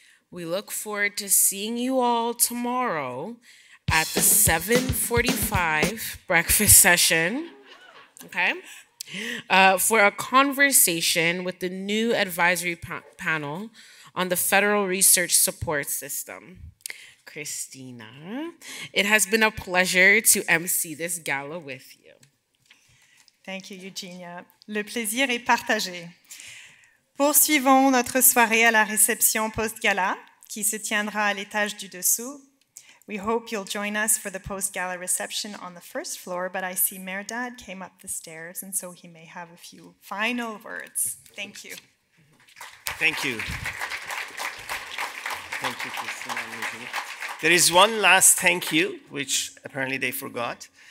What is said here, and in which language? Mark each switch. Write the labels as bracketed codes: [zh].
[en] We look forward to seeing you all tomorrow at the 7:45 breakfast session, okay, for a conversation with the new advisory panel on the Federal Research Support System. Christina, it has been a pleasure to MC this gala with you. Thank you, [fr] Eugenia. Le plaisir est partagé. Poursuivons notre soirée à la réception post-gala qui se tiendra à l'étage du dessous. [en] We hope you'll join us for the post-gala reception on the first floor, but I see Merdad came up the stairs, and so he may have a few final words. Thank you. Thank you. Thank you, Christina. There is one last thank you, which apparently they forgot.